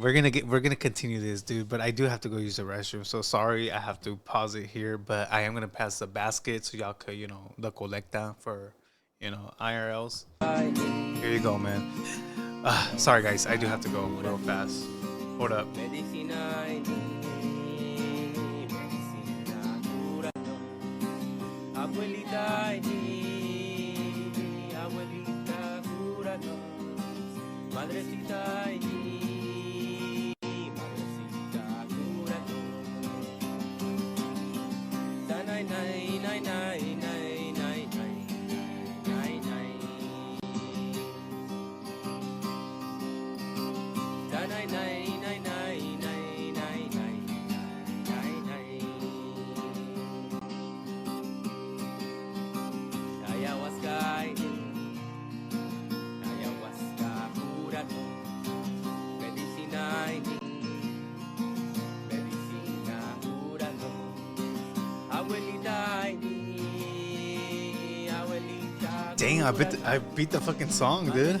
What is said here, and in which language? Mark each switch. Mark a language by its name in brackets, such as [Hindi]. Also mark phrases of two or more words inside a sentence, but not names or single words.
[English] We're gonna continue this, dude. But I do have to go use the restroom. So sorry, I have to pause it here. But I am gonna pass the basket so y'all could, the colecta for, IRLs. Here you go, man. Sorry, guys. I do have to go real fast. Hold up. [Spanish] Madrecita ay, madrecita cúranos. Da nay nay nay nay nay nay nay nay. Da nay nay nay nay nay nay nay nay. [English] Ayahuasca. Dang, I beat the fucking song, dude.